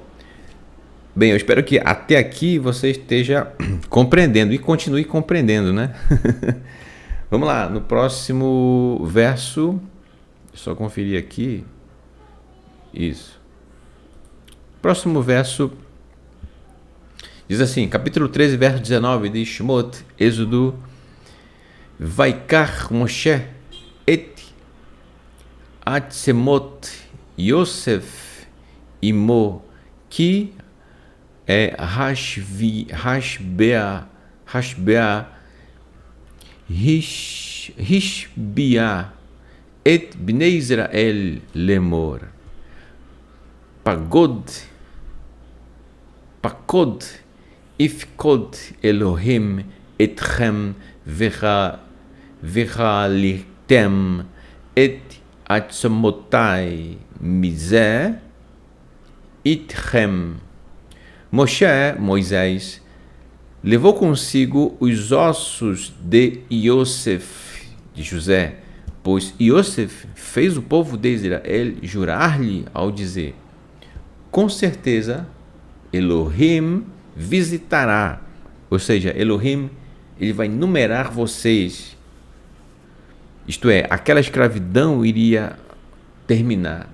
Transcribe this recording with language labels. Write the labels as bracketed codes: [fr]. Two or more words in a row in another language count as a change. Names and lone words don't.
[pt] Bem, eu espero que até aqui você esteja compreendendo e continue compreendendo, né? Vamos lá, no próximo verso, só conferir aqui, isso. Próximo verso diz assim, capítulo 13, verso 19 de Shemot, Êxodo, [he] ויקח משה את עצמות יוסף עמו כי השבע השביע את בני ישראל לאמר פקד יפקד אלהים אתכם והעליתם את עצמתי מזה אתכם. [pt] Moisés, levou consigo os ossos de Yosef, de José, pois Yosef fez o povo de Israel jurar-lhe ao dizer, com certeza Elohim visitará, ou seja, Elohim, ele vai numerar vocês, isto é, aquela escravidão iria terminar.